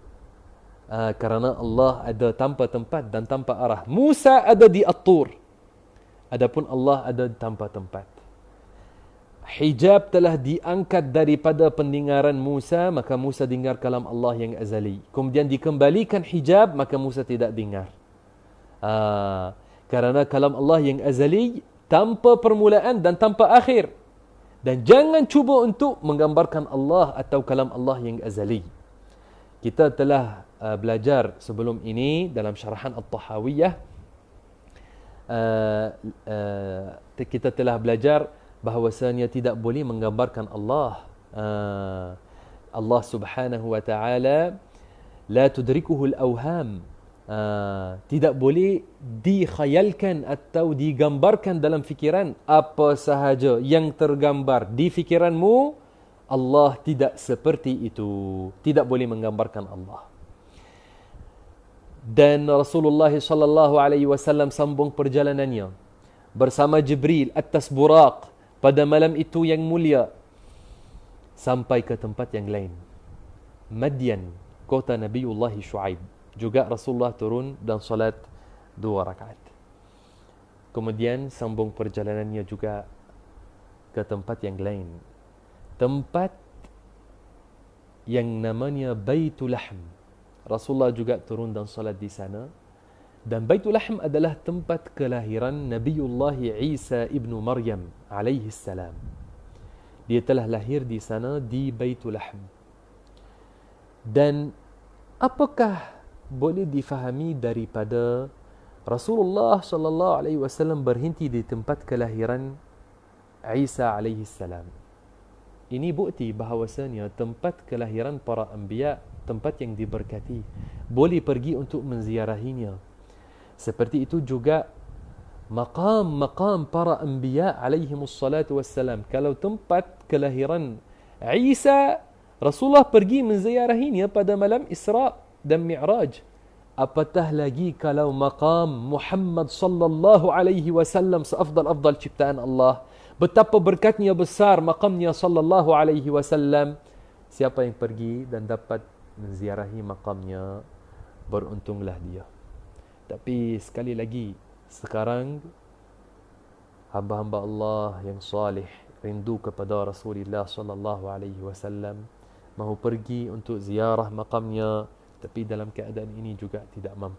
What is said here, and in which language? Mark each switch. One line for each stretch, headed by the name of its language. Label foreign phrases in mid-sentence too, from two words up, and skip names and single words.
Malay: Kerana Allah ada tanpa tempat dan tanpa arah. Musa ada di At-Tur, adapun Allah ada tanpa tempat. Hijab telah diangkat daripada pendengaran Musa, maka Musa dengar kalam Allah yang azali. Kemudian dikembalikan hijab, maka Musa tidak dengar. Kerana kalam Allah yang azali tanpa permulaan dan tanpa akhir. Dan jangan cuba untuk menggambarkan Allah atau kalam Allah yang azali. Kita telah belajar sebelum ini dalam syarahan At-Tahawiyah, kita telah belajar bahawasanya tidak boleh menggambarkan Allah.
Arabic: الله سبحانه وتعالى لا تدركه الأوهام,
Malay: tidak boleh dikhayalkan atau digambarkan dalam fikiran. Apa sahaja yang tergambar di fikiranmu, Allah tidak seperti itu. Tidak boleh menggambarkan Allah. Dan Rasulullah
Arabic: صلى الله عليه وسلم
Malay: sambung perjalanannya bersama Jibril atas buraq pada malam itu yang mulia sampai ke tempat yang lain, Madian, kota Nabiullah Shu'aib. Juga Rasulullah turun dan salat 2 rakaat. Kemudian sambung perjalanannya juga ke tempat yang lain, tempat yang namanya Baitul Lahm. Rasulullah juga turun dan salat di sana. Dan Baitul Lahm adalah tempat kelahiran Nabiullah Isa ibnu Maryam
Arabic: عليه السلام.
Malay: Dia telah lahir di sana, di Baitul Lahm. Dan apakah boleh difahami daripada Rasulullah
Arabic: صلى الله عليه وسلم
Malay: berhenti di tempat kelahiran Isa
Arabic: عليه السلام?
Malay: Ini bukti bahawasanya tempat kelahiran para anbiya, tempat yang diberkati, boleh pergi untuk menziarahinya. Seperti itu juga maqam para anbiya
Arabic: عليهم الصلاة والسلام.
Malay: Kalau tempat kelahiran Isa, Rasulullah pergi menziarahinya pada malam Isra dan Mi'raj. Apatah lagi kalau maqam Muhammad
Arabic: صلى الله عليه وسلم,
Malay: seafdal ciptaan Allah. Betapa berkatnya besar maqamnya
Arabic: صلى الله عليه وسلم.
Malay: Siapa yang pergi dan dapat menziarahi maqamnya, beruntunglah dia. Tapi sekali lagi, sekarang hamba-hamba Allah yang salih rindu kepada Rasulullah
Arabic: صلى الله عليه وسلم,
Malay: mahu pergi untuk ziarah maqamnya, tapi dalam keadaan ini juga tidak mampu.